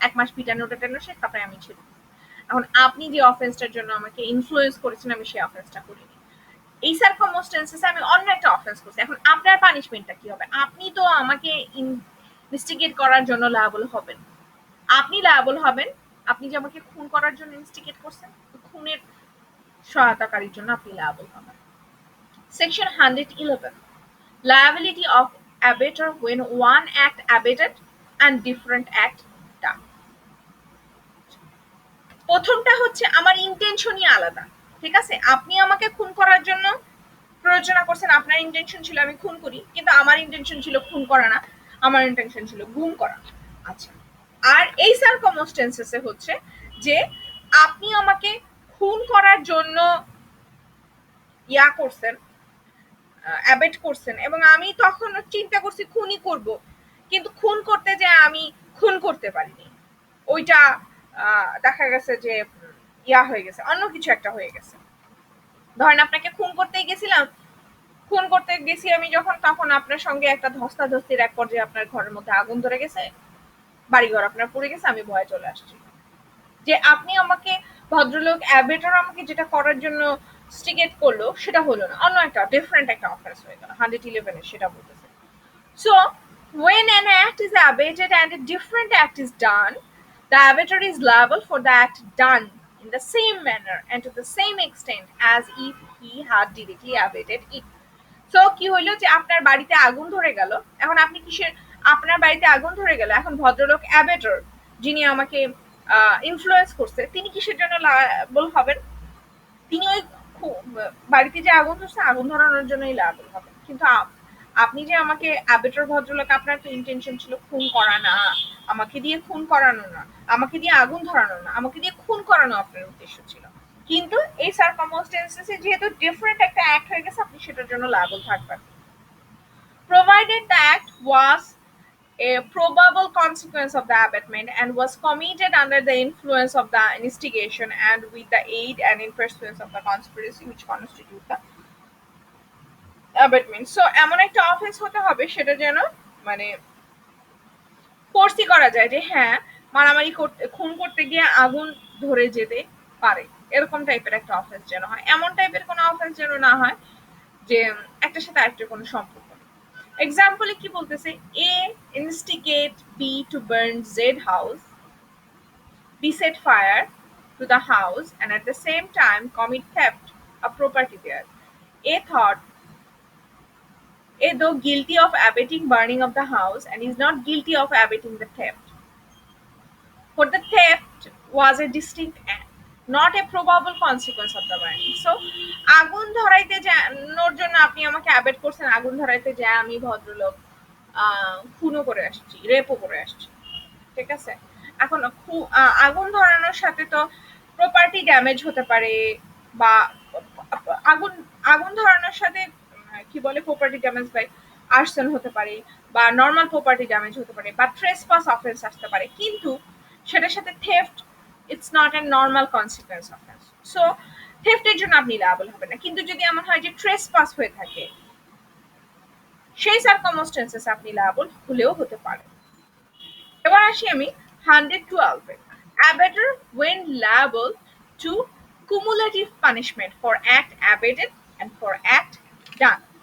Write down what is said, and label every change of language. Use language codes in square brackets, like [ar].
[bn] 1 মাস পিটানো টেটানো শেষ, তারপরে আমি ছেড়ে দিই। এখন আপনি যে অফেন্সটার জন্য আমাকে ইনফ্লুয়েন্স করেছেন আমি সেই অফেন্সটা করিনি, এই সার্কামস্টেন্সেসে আমি অন্য একটা অফেন্স করছি, এখন আপনার পানিশমেন্টটা কি হবে? আপনি তো আমাকে ইনভেস্টিগেট করার জন্য লায়াবল হবেন, আপনি লায়াবল হবেন, আপনি যে আমাকে খুন করার জন্য ইনস্টিগেট করছেন, খুনের সহায়তাকারীর জন্য আপনি লায়াবল হবেন। [en] Section 111, liability of abettor when one act abated and different act done. [bn] প্রথমটা হচ্ছে আমার ইন্টেনশনই আলাদা, ঠিক আছে? আপনি আমাকে খুন করার জন্য প্ররোচনা করছেন, আপনার ইন্টেনশন ছিল আমি খুন করি, কিন্তু আমার ইন্টেনশন ছিল খুন করা না, আমার ইন্টেনশন ছিল গুম করা। আচ্ছা, আর এই সার্কামস্টেন্সেসে হচ্ছে যে আপনি আমাকে খুন করার জন্য ইয়া করছেন, অ্যাবেট করছেন, এবং আমি তখন চিন্তা করছি খুনই করব, কিন্তু খুন করতে যে আমি খুন করতে পারিনি, ওইটা দেখা গেছে যে ইয়া হয়ে গেছে, অন্য কিছু একটা হয়ে গেছে। ধরেন আপনাকে খুন করতেই গেছিলাম, খুন করতে গেছি আমি যখন, তখন আপনার সঙ্গে একটা ধস্তাধস্তির এক পর্যায়ে আপনার ঘরের মধ্যে আগুন ধরে গেছে, বাড়িঘর আপনার পড়ে গেছে, আমি ভয়ে চলে আসছি। যে আপনি আমাকে ভদ্রলোক অ্যাবেটর আমাকে যেটা করার জন্য স্টিগেট করলো সেটা হলো না, অন্য একটা ডিফারেন্ট একটা অফেন্স হয়ে গেল, 111 সেটা বলতেছে। [en] So when an act is abated and a different act is done, the abator is liable for the act done in the same manner and to the same extent as if he had directly abated it. [bn] So কি হইলো যে আপনার বাড়িতে আগুন ধরে গেল, এখন আপনি কিসের, আপনার বাড়িতে আগুন ধরে গেল, এখন ভদ্রলোক অ্যাবেটর যিনি আমাকে ইনফ্লুয়েন্স করছে তিনি কিসের জন্য লায়াবল হবেন? তিনি ওই বাড়িতে যে আগুন ধরছে আগুন ধরানোর জন্যই লায়াবল হবেন, কিন্তু আপনি যে আমাকে অ্যাবেটর ভদ্রলোক, আপনার তো ইন্টেনশন ছিল খুন করা না, আমাকে দিয়ে খুন করানো না, আমাকে দিয়ে আগুন ধরানো না, আমাকে দিয়ে খুন করানো আপনার উদ্দেশ্য ছিল, কিন্তু এই সার্কামস্টেন্সেসে যেহেতু ডিফারেন্ট একটা অ্যাক্ট হয়ে গেছে আপনি সেটার জন্য লায়াবল থাকবেন। [en] Provided the act was a probable consequence of the abatement and was committed under the influence of the instigation and with the aid and in pursuance of the conspiracy which constitute the abatement. [bn] So এমন একটা offence হতে হবে সেটা যেন মানে ফোর্সই করা যায় যে হ্যাঁ মারামারি করতে, খুন করতে গিয়ে আগুন ধরে যেতে পারে, এরকম টাইপের একটা অফেন্স যেন হয়, এমন টাইপের কোনো অফেন্স যেন না হয় যে একটার সাথে আরেকটার কোনো সম্পর্ক নেই। এক্সাম্পলে কি বলতেছে, [en] A instigate B to burn Z house, B set fire to the house and at the same time commit theft of property there. A thought A though guilty of abetting burning of the house and is not guilty of abetting the theft. For the theft was a distinct act, not a probable consequence of the burning. [bn] So আগুন ধরাইতে যাওয়ার জন্য আপনি আমাকে অ্যাবেট করছেন, আগুন ধরাইতে যায় আমি ভদ্রলোক খুনও করে আসছি, রেপও করে আসছি, ঠিক আছে? এখন আগুন ধরানোর সাথে তো প্রপার্টি ড্যামেজ হতে পারে, বা আগুন আগুন ধরানোর সাথে কি বলে প্রপার্টি ড্যামেজ, বাই আর্সন হতে পারে, বা নর্মাল প্রপার্টি ড্যামেজ হতে পারে, বা ট্রেসপাস অফেন্স আসতে পারে, কিন্তু সেটার সাথে theft [en] it's not a normal consequence [bn] offence. So থেফটের জন্য আপনি লায়াবল হবে না। কিন্তু যদি এমন হয় যে ট্রেসপাস হয়ে থাকে, সেই সার্কামস্টেন্সেস আপনি লায়াবল হলেও হতে পারে। এবার আসি আমি 112 এ, [en] abator when liable to cumulative punishment for act abated and for act done।